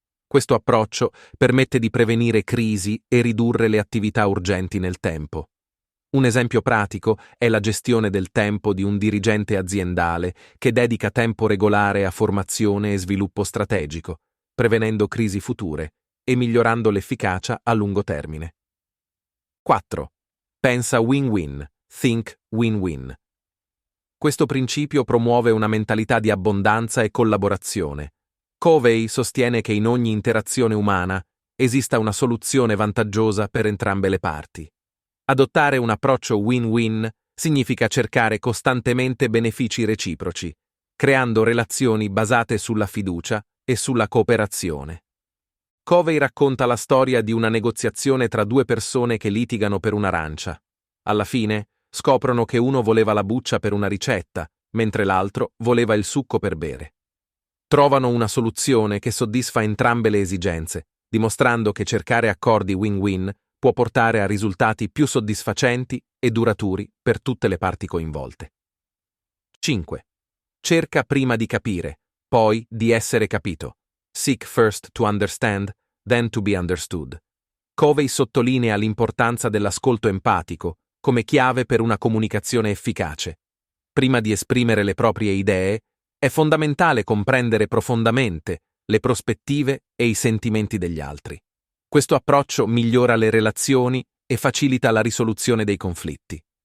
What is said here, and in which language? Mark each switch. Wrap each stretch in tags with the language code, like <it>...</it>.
<it>Questo approccio permette di prevenire crisi e ridurre le attività urgenti nel tempo. Un esempio pratico è la gestione del tempo di un dirigente aziendale che dedica tempo regolare a formazione e sviluppo strategico, prevenendo crisi future e migliorando l'efficacia a lungo termine. 4. Pensa win-win,</it> <en>think win-win.</en> <it>Questo principio promuove una mentalità di abbondanza e collaborazione. Covey sostiene che in ogni interazione umana esista una soluzione vantaggiosa per entrambe le parti. Adottare un approccio win-win significa cercare costantemente benefici reciproci, creando relazioni basate sulla fiducia e sulla cooperazione. Covey racconta la storia di una negoziazione tra 2 persone che litigano per un'arancia. Alla fine scoprono che uno voleva la buccia per una ricetta, mentre l'altro voleva il succo per bere. Trovano una soluzione che soddisfa entrambe le esigenze, dimostrando che cercare accordi win-win può portare a risultati più soddisfacenti e duraturi per tutte le parti coinvolte. 5. Cerca prima di capire, poi di essere capito.</it> <en>Seek first to understand, then to be understood.</en> <it>Covey sottolinea l'importanza dell'ascolto empatico come chiave per una comunicazione efficace. Prima di esprimere le proprie idee, è fondamentale comprendere profondamente le prospettive e i sentimenti degli altri. Questo approccio migliora le relazioni e facilita la risoluzione dei conflitti.</it>